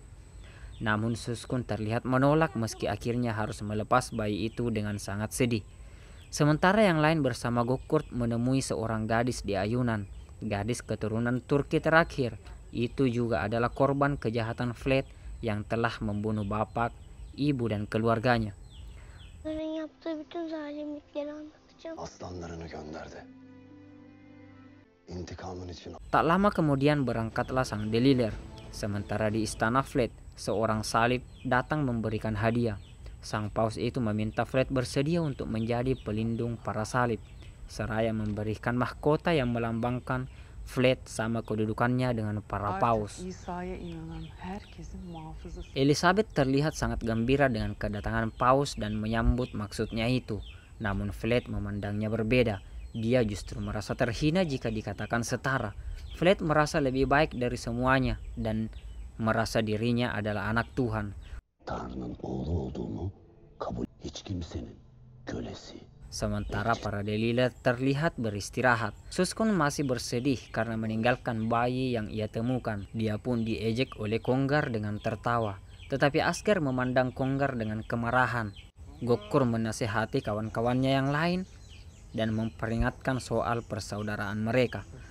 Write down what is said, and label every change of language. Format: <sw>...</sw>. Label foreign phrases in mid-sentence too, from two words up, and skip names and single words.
<id>Namun Suskun terlihat menolak meski akhirnya harus melepas bayi itu dengan sangat sedih. Sementara yang lain bersama Gokkur menemui seorang gadis di ayunan. Gadis keturunan Turki terakhir. Itu juga adalah korban kejahatan Fled yang telah membunuh bapak, ibu dan keluarganya.</id> <tr>Onların yaptığı bütün zalimlikleri anlatacağım. Aslanlarını gönderdi. İntikamın için.</tr> <id>Tak lama kemudian berangkatlah sang Delilir. Sementara di istana Fled, seorang salib datang memberikan hadiah. Sang paus itu meminta Fled bersedia untuk menjadi pelindung para salib, seraya memberikan mahkota yang melambangkan Fled sama kedudukannya dengan para paus. Elizabeth terlihat sangat gembira dengan kedatangan paus dan menyambut maksudnya itu. Namun Fled memandangnya berbeda. Dia justru merasa terhina jika dikatakan setara. Fled merasa lebih baik dari semuanya dan merasa dirinya adalah anak Tuhan.</id> <tr>Tanrı'nın oğlu olduğumu kabul hiç kimsenin kölesi.</tr> <id>Sementara para Delilir terlihat beristirahat. Suskun masih bersedih karena meninggalkan bayi yang ia temukan. Dia pun diejek oleh Kongar dengan tertawa. Tetapi Asgar memandang Kongar dengan kemarahan. Gokkur menasihati kawan-kawannya yang lain dan memperingatkan soal persaudaraan mereka.</id>